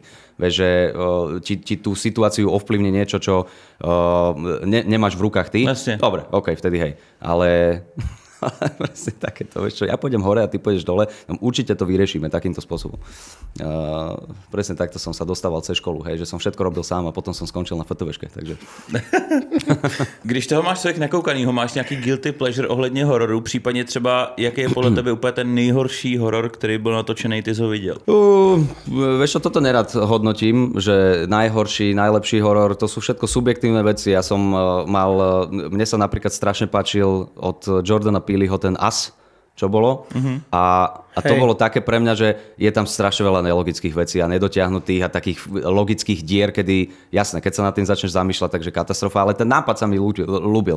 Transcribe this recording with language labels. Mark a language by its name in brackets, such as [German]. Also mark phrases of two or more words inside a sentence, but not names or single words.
[Slovak] Vieš, že ti tú situáciu ovplyvní niečo, čo nemáš v rukách ty. Jasne. Dobre, OK, vtedy hej. Ale presne takéto, vieš čo, ja pôjdem hore a ty pôjdeš dole, určite to vyriešime takýmto spôsobom. Presne takto som sa dostával cez školu, hej, že som všetko robil sám a potom som skončil na FTVške, takže... [Czech] Když toho máš člověk nakoukanýho, máš nějaký [English] guilty pleasure [Czech] ohledně hororu, případně třeba, jaký je podle tebe úplně ten nejhorší horor, který byl natočený, ty jsi ho viděl? [Slovak] Vieš čo, toto nerad hodnotím, že najhorší, najlepší horor, to sú všetko subjektívne veci. Ja som mne sa napríklad strašne páčil od Jordana Peeleho ten Us, čo bolo. A to bolo také pre mňa, že je tam strašne veľa nelogických vecí a nedotiahnutých a takých logických dier, kedy, jasné, keď sa nad tým začneš zamýšľať, takže katastrofa, ale ten nápad sa mi ľúbil.